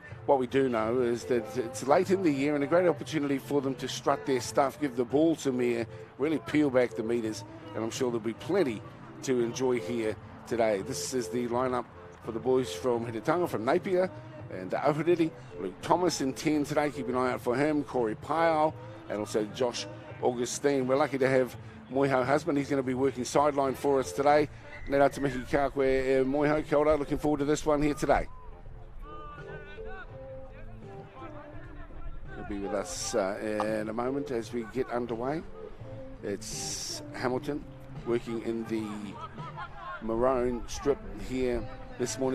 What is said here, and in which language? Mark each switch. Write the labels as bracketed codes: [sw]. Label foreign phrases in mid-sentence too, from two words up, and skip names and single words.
[en] What we do know is that it's late in the year and a great opportunity for them to strut their stuff, give the ball to Mir, really peel back the meters, and I'm sure there'll be plenty to enjoy here today. This is the lineup for the boys from Hiritanga, from Napier, and Ahuriri. Luke Thomas in 10 today, keep an eye out for him. Corey Pyle, and also Josh Augustine. We're lucky to have Moiho husband. He's going to be working sideline for us today. [mi] Nē rā te mihi kā koe Moiho, kia ora. [en] Looking forward to this one here today. He'll be with us in a moment as we get underway. It's Hamilton working in the maroon strip here this morning.